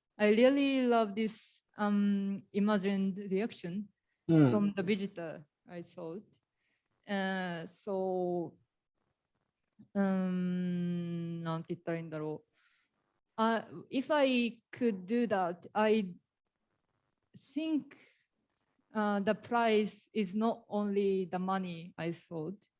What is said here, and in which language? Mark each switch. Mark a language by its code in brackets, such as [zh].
[en] I really love this imagined reaction from the visitor, I thought. [ja] So なんて言ったらいいんだろう。 [en] If I could do that, I think the price is not only the money, I thought.